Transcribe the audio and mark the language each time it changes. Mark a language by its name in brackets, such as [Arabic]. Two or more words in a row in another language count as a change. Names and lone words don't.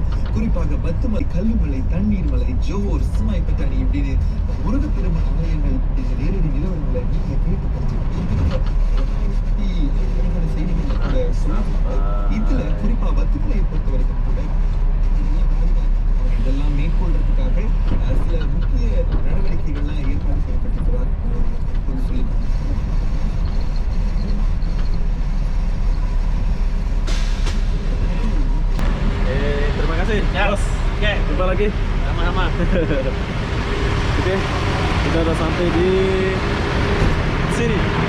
[Tamil] குறிப்பாக பத்துமலை, கல்லுமலை, தண்ணீர் மலை, ஜோஹர், சுமாய் பட்டாணி இப்படின்னு முருகப்பெருமான் ஆலயங்கள் இந்த நேரடி நிலவரங்களை நீங்க கேட்டு செய்திகள் கூட சொல்லுவாங்க. இதுல குறிப்பா பத்துமலையை பொறுத்த வரைக்கும் கூட இதெல்லாம் மேற்கொள்றதுக்காக சில முக்கிய நடவடிக்கைகள்லாம் ஏற்பாடு செய்யப்பட்டிருக்கிறார் சொல்லியிருக்காங்க. [Malay] Terima kasih, bos. Oke, Jumpa lagi. sama-sama. [Indonesian] Oke, kita udah sampai di sini.